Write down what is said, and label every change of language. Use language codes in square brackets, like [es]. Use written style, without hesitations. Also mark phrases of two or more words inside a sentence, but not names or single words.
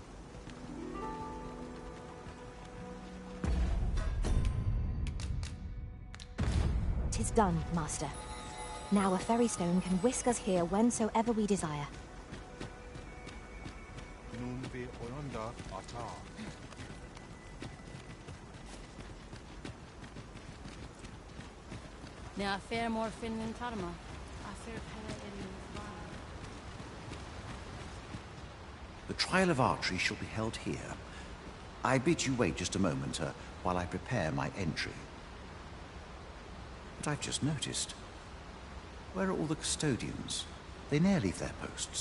[en] Tis done, Master. Now a ferry stone can whisk us here whensoever we desire. Nun vi oyunda ata. Ne afer mor finnin tarma. Afer pele in The trial of archery shall be held here. I bid you wait just a moment while I prepare my entry. But I've just noticed. Where are all the custodians? They ne'er leave their posts.